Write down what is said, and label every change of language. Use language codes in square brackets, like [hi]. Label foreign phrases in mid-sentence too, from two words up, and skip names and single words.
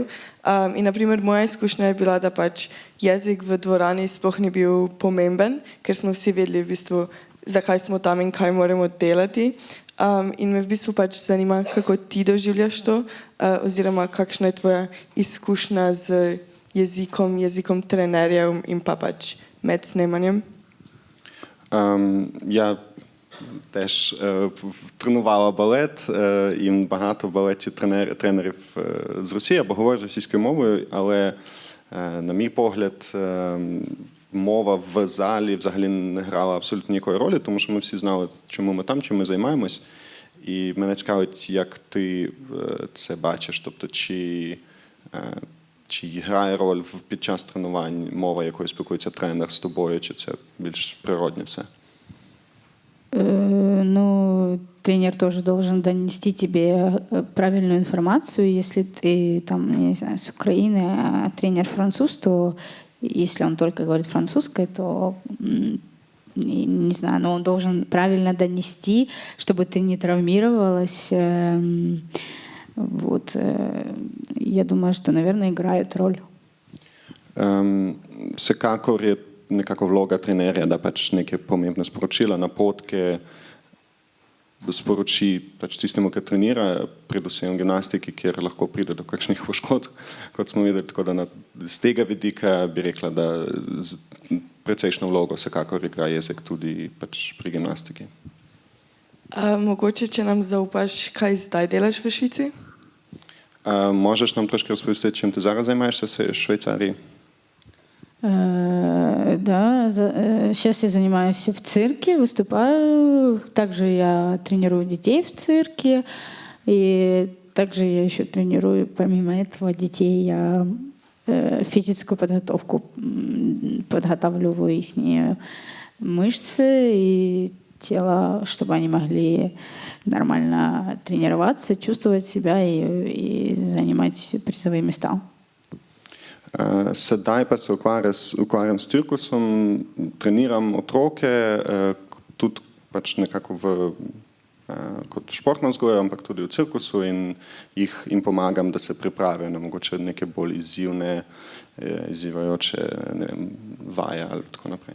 [sl] In naprimer moja izkušnja je bila, da pač jezik v dvorani sploh ni bil pomemben, ker smo vsi vedeli v bistvu, zakaj smo tam in kaj moramo delati. In me v bistvu pač zanima, kako ti doživljaš to, oziroma kakšna je tvoja izkušnja z jezikom trenerjev in pa pač med snemanjem. [uk] Ja, теж тренувала балет, і багато балетів тренерів з Росії або говорять російською мовою, але, на мій погляд, мова в залі взагалі не грала абсолютно ніякої ролі, тому що ми всі знали, чому ми там, чим ми займаємось. І мене цікавить, як ти це бачиш, тобто чи грає роль під час тренувань мова, якою спілкується тренер з тобою, чи це більш природне все? [ru] Ну, тренер тоже должен донести тебе правильную информацию. Если ты там, я не знаю, с Украины, а тренер француз, то если он только говорит французской, то не знаю, но он должен правильно донести, чтобы ты не травмировалась. Вот. Я думаю, что, наверное, играет роль. [sl] Vsekakor je nekako vloga trenerja, da pač neke pomembne sporočila, napotke sporoči pač tistemu, ki trenira, predvsem v gimnastiki, kjer lahko pride do kakšnih poškodb, kot smo videli. Tako da z tega vidika bi rekla, da precejšno vlogo vsekakor igra jezik tudi pač pri gimnastiki. Mogoče, če nam zaupaš, kaj zdaj delaš v Švici? [uk] Можеш нам трошки розповісти, чим ти зараз займаєшся в Швейцарії? [ru] Да, сейчас я занимаюсь в цирке, выступаю. Также я тренирую детей в цирке. И также я еще тренирую, помимо этого, детей. Я физическую подготовку, подготавливаю их мышцы и тело, чтобы они могли нормально тренироваться, чувствовать себя и занимать призовые места. [sl] Sedaj pa se ukvarjam s cirkusom, treniram otroke, tudi pač nekako kot športna vzgoja, ampak tudi v cirkusu in jim pomagam, da se pripravijo na mogoče neke bolj izzivajoče, ne vem, vaje ali tako naprej.